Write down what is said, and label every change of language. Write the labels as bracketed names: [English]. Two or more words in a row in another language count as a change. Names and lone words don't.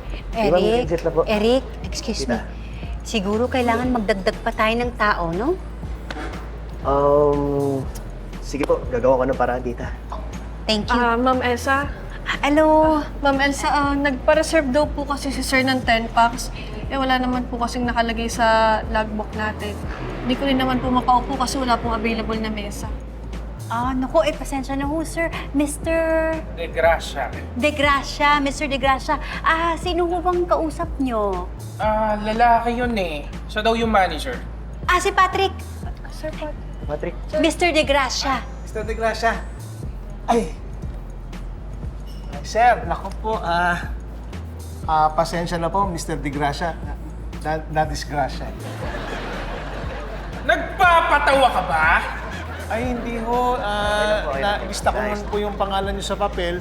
[Filipino] Eric, Visit na po. [English] Eric, excuse me. [Filipino] Tita. Siguro kailangan magdagdag pa tayo ng tao, no? Sige po, gagawa ko ng paraan, tita. [English] Thank you. [Filipino] Ma'am Elsa? Hello? Ma'am Elsa, nagpa-reserve daw po kasi si Sir ng 10 packs. Eh, wala naman po kasing nakalagay sa logbook natin. Hindi ko rin naman po makaupo kasi wala pong available na mesa. Naku, pasensya na ho, sir. Mr. De Gracia. De Gracia, Mr. De Gracia. Sino ho bang kausap nyo? Lalaki yun eh. Siya daw yung manager. Si Patrick. Sir Pat. Patrick. Mr. De Gracia. Mr. De Gracia. Ay! Sir, naku po, pasensya na po, Mr. De Gracia. Na-disgrasya. Nagpapatawa ka ba? Ay, hindi ho. Na-lista ko man po yung pangalan niyo sa papel.